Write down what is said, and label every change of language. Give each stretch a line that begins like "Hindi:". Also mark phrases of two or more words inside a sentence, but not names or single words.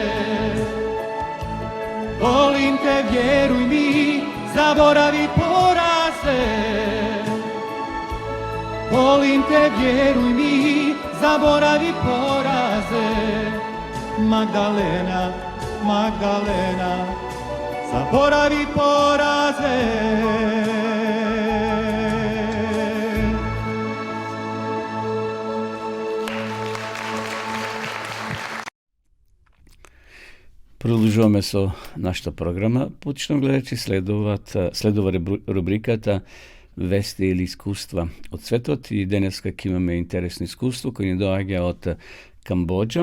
Croatian: Volim te, vjeruj mi, zaboravi poraze. Volim te, vjeruj mi, zaboravi poraze. Magdalena, Magdalena, zaboravi poraze.
Macedonian: Продолжуваме со нашата програма. Почнам гледачи следува рубриката Вести или искуства од светот и денеска ќе имаме интересно искуство кој ни доаѓа од Камбоџа.